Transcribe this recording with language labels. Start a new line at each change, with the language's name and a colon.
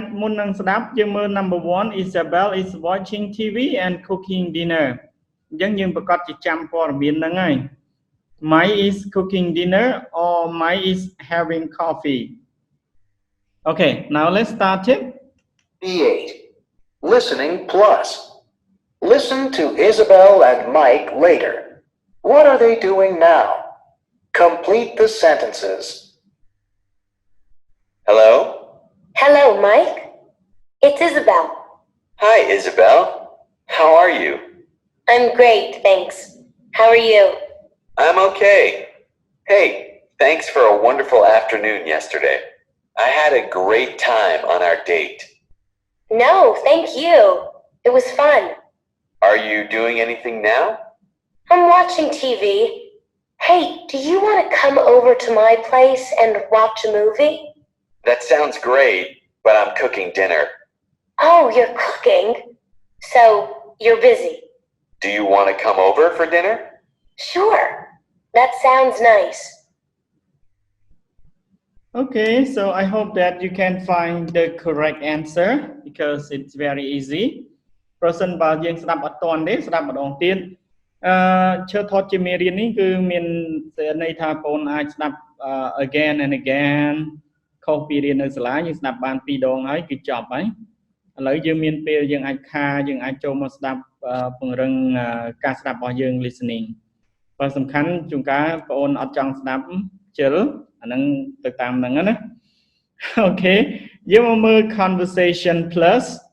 Khmer: ននឹងស្ដាប់យើងមើល
English: number 1 Isabel is watching TV and cooking dinner
Khmer: អញ្ចឹងយើងប្រកាសជាចាំព័ត៌មានហ្នឹងហើយ
English: Mai is cooking dinner or Mai is having coffee Okay now let's start it B8. Listening plus. Listen to Isabel and Mike later. What are they doing now? Complete the sentences. Hello? Hello, Mike. It's Isabel. Hi, Isabel. How are you? I'm great, thanks. How are you? I'm okay. Hey, thanks for a wonderful afternoon yesterday. I had a great time on our date. No, thank you. It was fun. Are you doing anything now? I'm watching TV. Hey, do you want to come over to my place and watch a movie? That sounds great, but I'm cooking dinner. Oh, you're cooking? So, you're busy. Do you want to come over for dinner? Sure. That sounds nice. Okay so I hope that you can find the correct answer because it's very easy
Khmer: ប្រសិនបើយើងស្ដាប់អត់ទាន់ទេស្ដាប់ម្ដងទៀតឈើថតជាមេរៀននេះគឺមាន ន័យថាបងអាចស្ដាប់
English: again and again
Khmer: ខុសពីរៀននៅសាលាយើងស្ដាប់បាន2ដងហើយគឺចប់ហើយឥឡូវយើងមានពេលយើងអាចចូលមកស្ដាប់ពង្រឹងការស្ដាប់របស់យើង listening បើសំខាន់ជួនកាលបងអត់ចង់ស្ដាប់ជិលអាហ្នឹងទៅតាមហ្នឹងណា Okay យើងមកមើល conversation plus